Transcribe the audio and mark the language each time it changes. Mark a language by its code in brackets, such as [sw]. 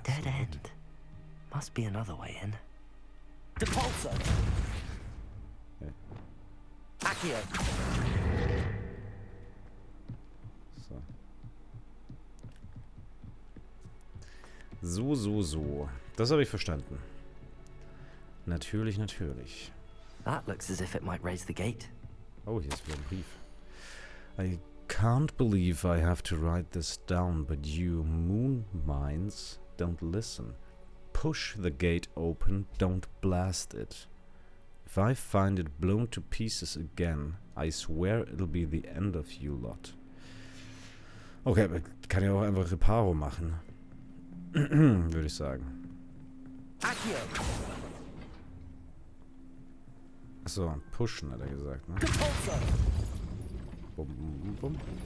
[en] Dead end. Must be another way in. Depulso. Okay. Accio. So. [de] Das habe ich verstanden. Natürlich. [en] That looks as if it might raise the gate. [de] Oh, hier ist wieder ein Brief. [en] I can't believe I have to write this down, but you moon minds don't listen. Push the gate open, don't blast it. If I find it blown to pieces again, I swear it'll be the end of you lot. [de] Okay, aber kann ja auch einfach Reparo machen. Würde ich sagen. Accio. Achso, pushen hat er gesagt, ne? Depulso. Bum.